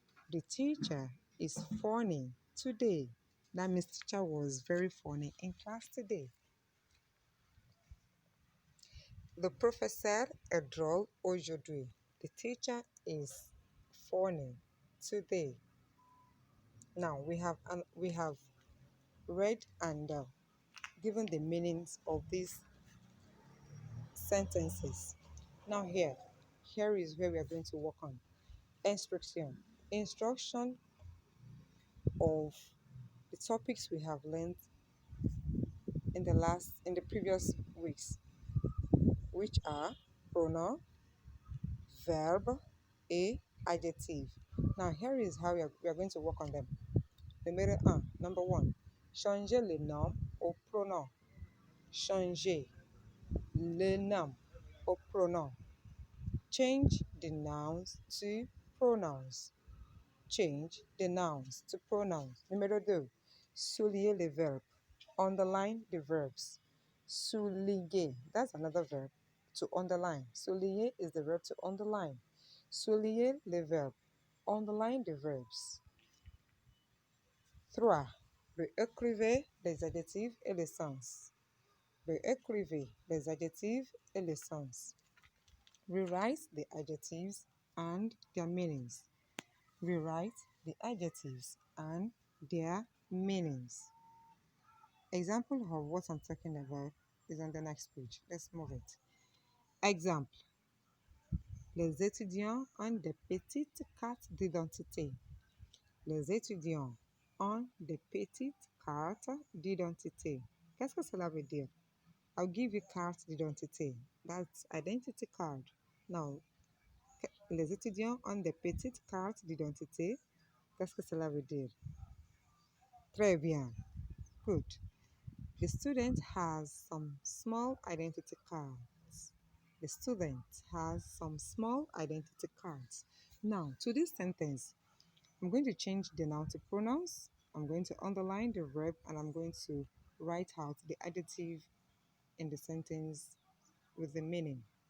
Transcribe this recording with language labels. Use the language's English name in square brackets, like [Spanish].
[English] The teacher is funny today. That means teacher was very funny in class today. [French] Le professeur est drôle aujourd'hui. [English] The teacher is funny today. Now we have read and given the meanings of these sentences. Now here is where we are going to work on instruction. Instruction of the topics we have learned in the previous weeks, which are pronoun, verb, et adjective. Now here is how we are going to work on them. [French] Numéro 1. [English] Number 1. [French] Changer le nom au pronom. Changer le nom au pronom. [English] Change the nouns to pronouns. Change the nouns to pronouns. [French] Numéro 2. Souligner les verbes. [English] Underline the verbs. Souligner. That's another verb. To underline. Souligner is the verb to underline. [French] Souligner les verbes. [English] Underline the verbs. 3. [French] Réécrivez les adjectifs et les sens. Réécrivez les adjectifs et les sens. [English] Rewrite the adjectives and their meanings. Rewrite the adjectives and their meanings. Example of what I'm talking about is on the next page. Let's move it. Example. [French] Les étudiants ont des petites cartes d'identité. Les étudiants ont des petites cartes d'identité. Qu'est-ce que cela veut dire? [English] I'll give you carte d'identité. That's identity card. [French] Now, les étudiants ont des petites cartes d'identité. Qu'est-ce que cela veut dire? Très bien. [English] Good. The student has some small identity cards. The student has some small identity cards. Now, to this sentence, I'm going to change the noun to pronouns. I'm going to underline the verb and I'm going to write out the adjective in the sentence with the meaning.